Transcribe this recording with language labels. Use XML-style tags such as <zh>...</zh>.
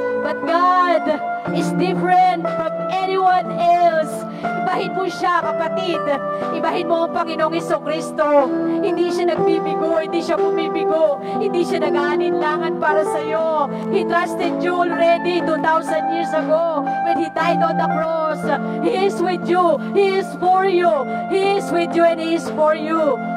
<en>But God is different from anyone else.</en> <tl>Ibahin mo siya, kapatid. Ibahin mo ang Panginoong Jesucristo. Hindi siya nagbibigo, hindi siya bumibigo. Hindi siya nag-aalinlangan para sa'yo.</tl> <en>He trusted you already 2,000 years ago when He died on the cross. He is with you. He is for you. He is with you and He is for you.</en>